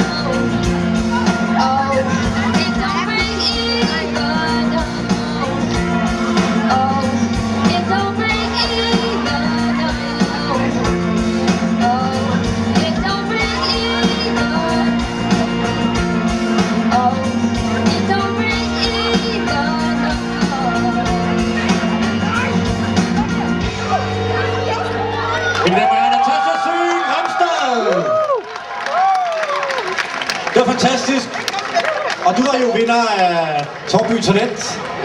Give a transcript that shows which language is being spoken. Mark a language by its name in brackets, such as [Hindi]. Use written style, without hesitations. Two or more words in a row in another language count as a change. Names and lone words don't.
[English] Oh, it don't break even, no. Oh, it don't break even, no. Oh, it don't break even. Oh, it don't break even, no. [Danish] Mine damer og herrer, Natasha Søen Grimstad! Det var fantastisk. Og du er jo vinder af Torby Talent. Ja,